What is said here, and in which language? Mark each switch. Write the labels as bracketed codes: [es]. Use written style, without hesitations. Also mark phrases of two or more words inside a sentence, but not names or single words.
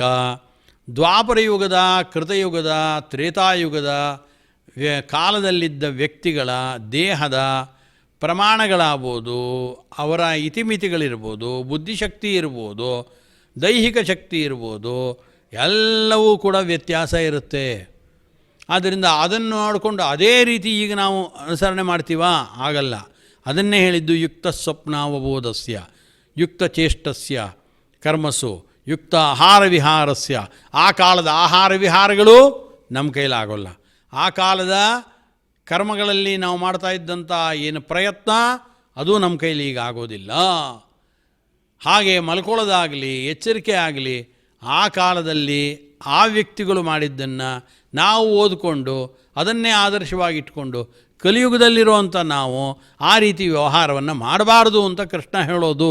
[kn] ದ್ವಾಪರಯುಗದ, ಕೃತಯುಗದ, ತ್ರೇತಾಯುಗದ ಕಾಲದಲ್ಲಿದ್ದ ವ್ಯಕ್ತಿಗಳ ದೇಹದ ಪ್ರಮಾಣಗಳಾಗ್ಬೋದು, ಅವರ ಇತಿಮಿತಿಗಳಿರ್ಬೋದು, ಬುದ್ಧಿಶಕ್ತಿ ಇರ್ಬೋದು, ದೈಹಿಕ ಶಕ್ತಿ ಇರ್ಬೋದು, ಎಲ್ಲವೂ ಕೂಡ ವ್ಯತ್ಯಾಸ ಇರುತ್ತೆ. ಆದ್ದರಿಂದ ಅದನ್ನು ನೋಡಿಕೊಂಡು ಅದೇ ರೀತಿ ಈಗ ನಾವು ಅನುಸರಣೆ ಮಾಡ್ತೀವಾ? ಆಗಲ್ಲ. ಅದನ್ನೇ ಹೇಳಿದ್ದು [sa] ಯುಕ್ತ ಸ್ವಪ್ನಾವಬೋಧಸ್ಯ ಯುಕ್ತ ಚೇಷ್ಟಸ್ಯ ಕರ್ಮಸು ಯುಕ್ತ ಆಹಾರ ವಿಹಾರಸ್ಯ. [kn] ಆ ಕಾಲದ ಆಹಾರ ವಿಹಾರಗಳು ನಮ್ಮ ಕೈಲಾಗೋಲ್ಲ. ಆ ಕಾಲದ ಕರ್ಮಗಳಲ್ಲಿ ನಾವು ಮಾಡ್ತಾ ಇದ್ದಂಥ ಏನು ಪ್ರಯತ್ನ ಅದು ನಮ್ಮ ಕೈಲಿ ಈಗ ಆಗೋದಿಲ್ಲ. ಹಾಗೆ ಮಲ್ಕೊಳ್ಳೋದಾಗಲಿ, ಎಚ್ಚರಿಕೆ ಆಗಲಿ, ಆ ಕಾಲದಲ್ಲಿ ಆ ವ್ಯಕ್ತಿಗಳು ಮಾಡಿದ್ದನ್ನು ನಾವು ಓದಿಕೊಂಡು ಅದನ್ನೇ ಆದರ್ಶವಾಗಿಟ್ಕೊಂಡು ಕಲಿಯುಗದಲ್ಲಿರುವಂಥ ನಾವು ಆ ರೀತಿ ವ್ಯವಹಾರವನ್ನು ಮಾಡಬಾರ್ದು ಅಂತ ಕೃಷ್ಣ ಹೇಳೋದು.